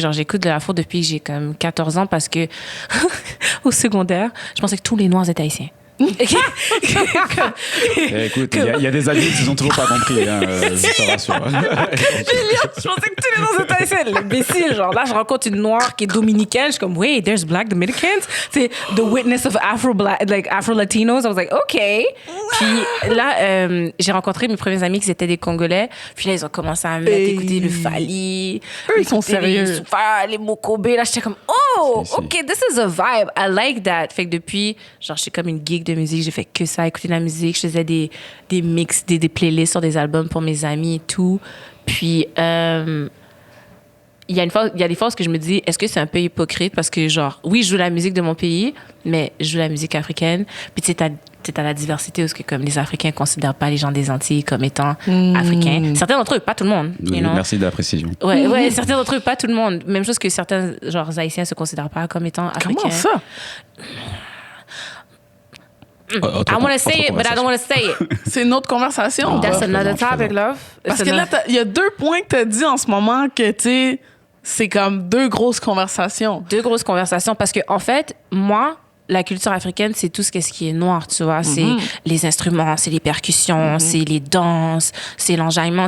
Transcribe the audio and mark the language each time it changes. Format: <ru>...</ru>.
<fr>Genre, j'écoute de l'afro depuis que j'ai comme 14 ans parce que au secondaire, je pensais que tous les Noirs étaient haïtiens. écoute, il y a des adultes, ils ont toujours pas compris, hein, je te rassure. Je pensais que tous les Noirs étaient haïtiens. L'imbécile, genre là, je rencontre une Noire qui est dominicaine. Je suis comme,</fr> <en>wait, there's Black Dominicans?</en> <fr>C'est</fr> <en>the witness of Afro-Latinos. I was like, OK.</en> <fr>Puis là, j'ai rencontré mes premiers amis qui étaient des Congolais. Puis là, ils ont commencé à me mettre écouter le Fali. Eux, ils sont sérieux. Les Soufa, les Mokobé. Là, j'étais comme, oh, Si.</fr> <en>OK, this is a vibe. I like that.</en> <fr>Fait que depuis, genre, j'étais comme une geek de musique. J'ai fait que ça, écouter de la musique. Je faisais des mix, des playlists sur des albums pour mes amis et tout. Puis, il y a des fois où je me dis, est-ce que c'est un peu hypocrite? Parce que, genre, oui, je joue la musique de mon pays, mais je joue la musique africaine. Puis, tu sais, t'as la diversité où que, comme les Africains ne considèrent pas les gens des Antilles comme étant africains. Certains d'entre eux, pas tout le monde. Oui,</fr> <en>You know?</en> <fr>merci de la précision. Ouais, certains d'entre eux, pas tout le monde. Même chose que certains, genre, Haïtiens se considèrent pas comme étant africains. Comment ça?</fr> <en>I want to say it, but I don't want to say it.</en> <fr>C'est une autre conversation. Non,</fr> <en>That's</en> <fr>je</fr> <en>another</en> <fr>plaisante,</fr> <en>topic, love.</en> <fr>Parce que là, il y a 2 points que tu as dit en ce moment que, tu sais, c'est comme 2 grosses conversations. Deux grosses conversations parce que en fait, moi, la culture africaine, c'est tout ce qui est noir, tu vois. C'est les instruments, c'est les percussions, c'est les danses, c'est l'enjaillement.</fr>